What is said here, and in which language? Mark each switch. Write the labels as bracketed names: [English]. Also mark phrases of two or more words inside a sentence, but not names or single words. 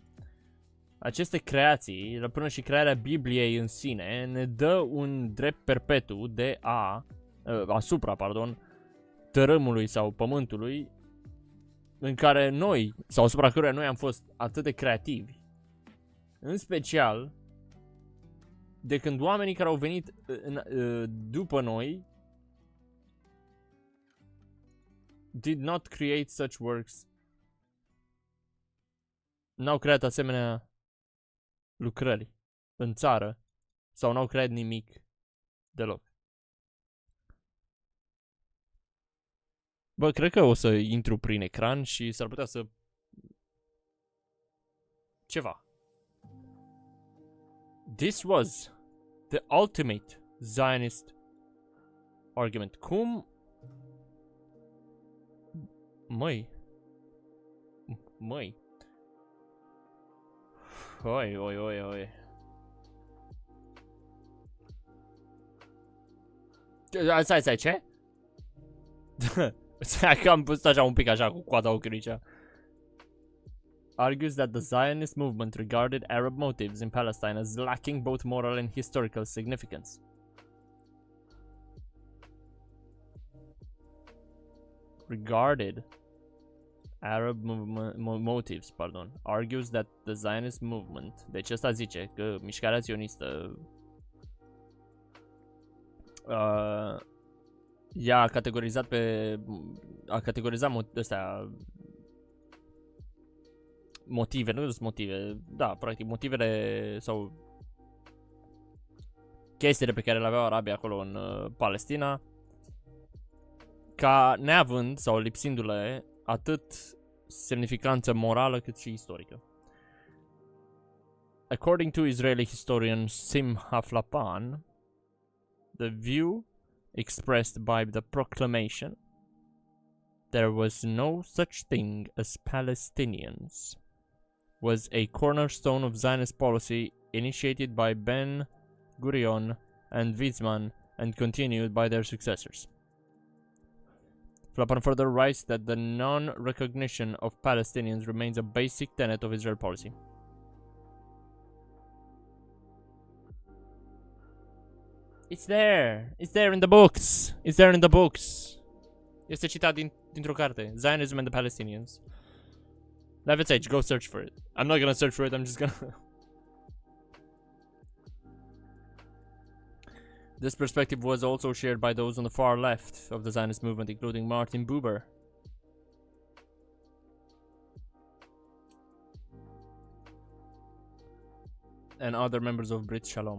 [Romanian] Aceste creații, până și crearea Bibliei în sine, ne dă un drept perpetu de asupra, tărâmului sau pământului în care noi, sau asupra căruia noi am fost atât de creativi. În special de când oamenii care au venit după noi [English] did not create such works. [Romanian] N-au creat asemenea lucrări în țară sau n-au creat nimic deloc. Bă, cred că o să intru prin ecran și s-ar putea să... ceva. [English] This was the ultimate Zionist argument. [Romanian] Cum? Măi. Oi. Stai, ce? Că am pus așa un pic așa cu coada ochiului cea. [English] Argues that the Zionist movement regarded Arab motives in Palestine as lacking both moral and historical significance. Regarded Arab motives, argues that the Zionist movement, [Romanian] deci ăsta zice că mișcarea sionistă ea a categorizat a categorizat astea motive, nu sunt motive, da, practic motivele sau chestiile pe care le aveau arabii acolo în Palestina ca neavând sau lipsindu-le atât semnificanță morală cât și istorică. [English] According to Israeli historian Simha Flapan, the view expressed by the proclamation there was no such thing as Palestinians was a cornerstone of Zionist policy initiated by Ben Gurion and Weizmann and continued by their successors. Flapan further writes that the non-recognition of Palestinians remains a basic tenet of Israel policy. It's there! It's there in the books! It's there in the books! [Romanian] Este citat dintr-o carte. Zionism and the Palestinians. Aveți aici, [English] go search for it. I'm not gonna search for it, I'm just gonna... This perspective was also shared by those on the far left of the Zionist movement, including Martin Buber. And other members of Brit Shalom.